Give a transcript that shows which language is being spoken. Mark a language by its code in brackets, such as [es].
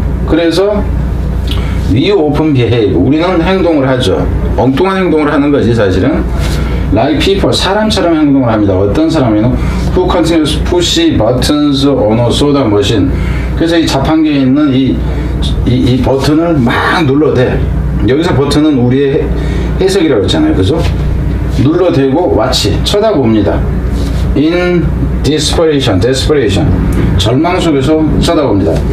[ko] 그래서 [en] we often behave, [ko] 우리는 행동을 하죠. 엉뚱한 행동을 하는 거지 사실은. [en] like people, [ko] 사람처럼 행동을 합니다. 어떤 사람이는 [en] who continues push buttons on a soda machine. [ko] 그래서 이 자판기에 있는 이 버튼을 막 눌러대. 여기서 버튼은 우리의 해석이라고 했잖아요. 그죠? 눌러대고 watch, 쳐다봅니다. [en] in desperation, [ko] 절망 속에서 쳐다봅니다.